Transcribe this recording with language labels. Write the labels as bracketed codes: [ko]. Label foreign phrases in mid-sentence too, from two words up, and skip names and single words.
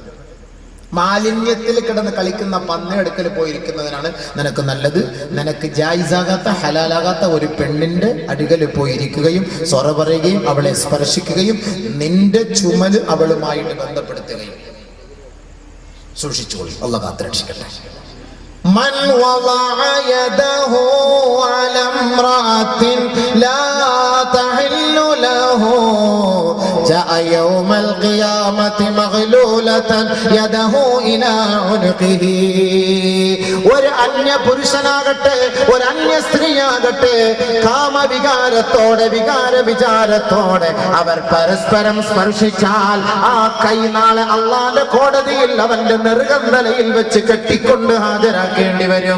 [ml] മാലിന്യത്തിൽ കിടന്ന് കളിക്കുന്ന പന്നിയെടുക്കൽ പോയിരിക്കുന്നതിനാണ് നിനക്ക് നല്ലത്. നിനക്ക് ജായിസാകാത്ത ഹലാലാകാത്ത ഒരു പെണ്ണിന്റെ അടികൽ പോയിരിക്കുകയും സ്വറ പറയുകയും അവളെ സ്പർശിക്കുകയും നിന്റെ ചുമല് അവളുമായിട്ട് ബന്ധപ്പെടുത്തുകയും. സൂക്ഷിച്ചോളൂ, അല്ലാഹു കാത്തുരക്ഷിക്കട്ടെ. [ar] من وضع يده على امرأة لا تحل له جاء يوم القيامة مغلولة رجلا يده إلى عنقه. [ml] ഒരു അന്യ പുരുഷനാകട്ടെ ഒരു അന്യ സ്ത്രീയാകട്ടെ കാമവികാരത്തോടെ വികാര വിചാരത്തോടെ അവർ പരസ്പരം സ്പർശിച്ചാൽ ആ കൈ നാളെ അള്ളാന്റെ കോടതിയിൽ അവന്റെ നെറുകന്തലയിൽ വെച്ച് കെട്ടിക്കൊണ്ട് ഹാജരാക്കേണ്ടി വരും.